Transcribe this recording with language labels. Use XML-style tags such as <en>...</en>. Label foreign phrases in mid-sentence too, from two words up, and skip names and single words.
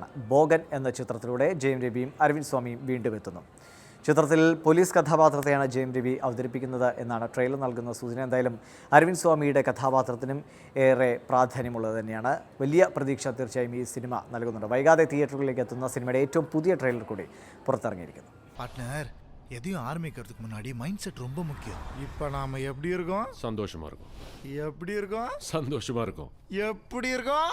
<ml>ബോഗൻ എന്ന ചിത്രത്തിലൂടെ ജയൻ രവിയും അരവിന്ദ് സ്വാമിയും വീണ്ടും എത്തുന്നു. ചിത്രത്തിൽ പോലീസ് കഥാപാത്രത്തെയാണ് ജയൻ രവി അവതരിപ്പിക്കുന്നത് എന്നാണ് ട്രെയിലർ നൽകുന്ന സൂചന. എന്തായാലും അരവിന്ദ് സ്വാമിയുടെ കഥാപാത്രത്തിനും ഏറെ പ്രാധാന്യമുള്ളത് തന്നെയാണ്. വലിയ പ്രതീക്ഷ തീർച്ചയായും ഈ സിനിമ നൽകുന്നുണ്ട്. വൈകാതെ തിയേറ്ററുകളിലേക്ക് എത്തുന്ന സിനിമയുടെ ഏറ്റവും പുതിയ ട്രെയിലർ കൂടി പുറത്തിറങ്ങിയിരിക്കുന്നു.</ml> <ta>எதையும் ஆரம்பிக்கிறதுக்கு முன்னாடி</ta> <en>mind set</en> <ta>ரொம்ப முக்கியம். இப்போ நாம எப்படி இருக்கோம்? சந்தோஷமா இருக்கும். எப்படி இருக்கோம்? சந்தோஷமா இருக்கும். எப்படி இருக்கோம்?</ta>